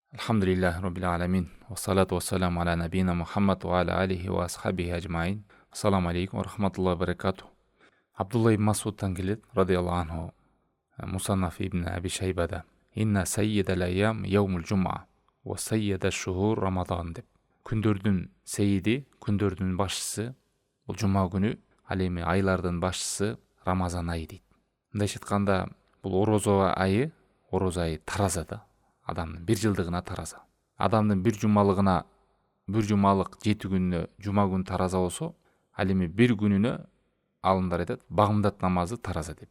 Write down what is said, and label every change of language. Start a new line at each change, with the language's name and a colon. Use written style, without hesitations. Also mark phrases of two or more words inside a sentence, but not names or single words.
Arabic: الحمد لله رب العالمين والصلاة والسلام على نبينا محمد وعلى آله وأصحابه أجمعين. السلام عليكم ورحمة الله وبركاته.
Kyrgyz: Абдулла ибн Масудтан келет,
Arabic: رضي الله عنه, Мусаннаф ибн Аби Шайбада. إن سيد الأيام يوم الجمعة وسيد الشهور رمضان деп.
Kyrgyz: Күндөрдүн сейиди, күндөрдүн башчысы бул жума күнү, ал эми айлардын башчысы Рамазан айы дейт. Мындайча айтканда, бул орозо айы тараза да. Адамдын бир жылдыгына тараза. Адамдын бир жумалык 7 күнүнө жума күн тараза болсо, ал эми бир күнүнө алымдар айтат, багымдат намазы тараза деп.